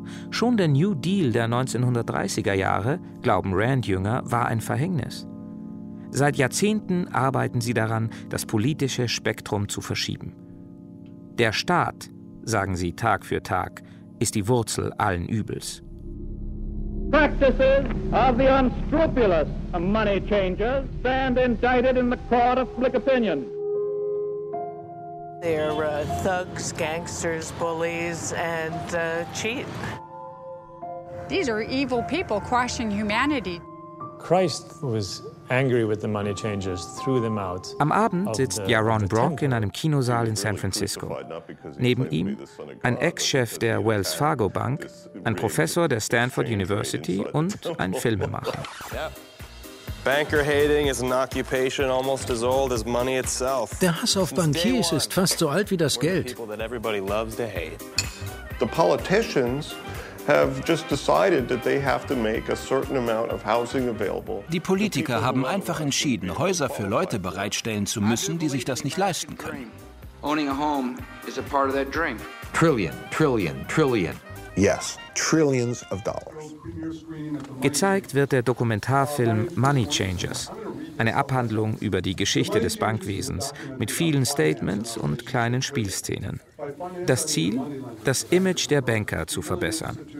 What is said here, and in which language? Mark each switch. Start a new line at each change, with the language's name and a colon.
German: Schon der New Deal der 1930er Jahre, glauben Rand-Jünger, war ein Verhängnis. Seit Jahrzehnten arbeiten sie daran, das politische Spektrum zu verschieben. Der Staat, sagen sie Tag für Tag, ist die Wurzel allen Übels.
English: Practices of the unscrupulous money changers stand indicted in the court of public opinion. They're thugs, gangsters, bullies and cheat. These are evil people crushing humanity. Christ was angry with the money changers, threw them out.
German: Am Abend sitzt Yaron Brock in einem Kinosaal in San Francisco. Neben ihm ein Ex-Chef der Wells Fargo Bank, ein Professor der Stanford University und ein Filmemacher.
English: Banker hating is an occupation almost as old as money itself.
German: Der Hass auf Bankiers ist fast so alt wie das Geld.
English: The politicians have just decided that they have to make a certain amount of housing available.
German: Die Politiker haben einfach entschieden, Häuser für Leute bereitstellen zu müssen, die sich das nicht leisten können.
English: Owning a home is a part of that dream. Trillion, trillion, trillion. Yes, trillions of dollars.
German: Gezeigt wird der Dokumentarfilm Money Changers, eine Abhandlung über die Geschichte des Bankwesens mit vielen Statements und kleinen Spielszenen. Das Ziel, das Image der Banker zu verbessern.